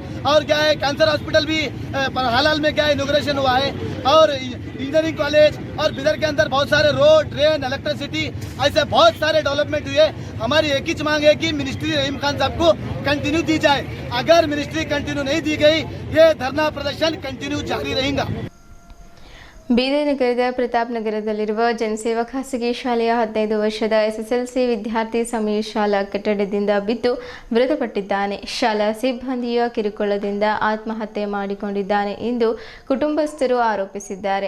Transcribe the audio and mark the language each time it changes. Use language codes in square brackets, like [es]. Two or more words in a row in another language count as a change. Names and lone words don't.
[hi] और क्या है, कैंसर हॉस्पिटल भी हाल में क्या है इनॉग्रेशन हुआ है. और इंजीनियरिंग कॉलेज और बिदर के अंदर बहुत सारे रोड, ट्रेन, इलेक्ट्रिसिटी, ऐसे बहुत सारे डेवलपमेंट हुए. हमारी एक ही मांग है कि मिनिस्ट्री रहीम खान साहब को कंटिन्यू दी जाए. अगर मिनिस्ट्री कंटिन्यू नहीं दी गई, ये धरना प्रदर्शन कंटिन्यू जारी रहेगा. [kn] ಬೀದರ್ ನಗರದ ಪ್ರತಾಪ್ ನಗರದಲ್ಲಿರುವ ಜನಸೇವಾ ಖಾಸಗಿ ಶಾಲೆಯ 15 ವರ್ಷದ SSLC ವಿದ್ಯಾರ್ಥಿ ಸಮೀರ್ ಶಾಲಾ ಕಟ್ಟಡದಿಂದ ಬಿದ್ದು ಮೃತಪಟ್ಟಿದ್ದಾನೆ. ಶಾಲಾ ಸಿಬ್ಬಂದಿಯ ಕಿರುಕುಳದಿಂದ ಆತ್ಮಹತ್ಯೆ ಮಾಡಿಕೊಂಡಿದ್ದಾನೆ ಎಂದು ಕುಟುಂಬಸ್ಥರು ಆರೋಪಿಸಿದ್ದಾರೆ.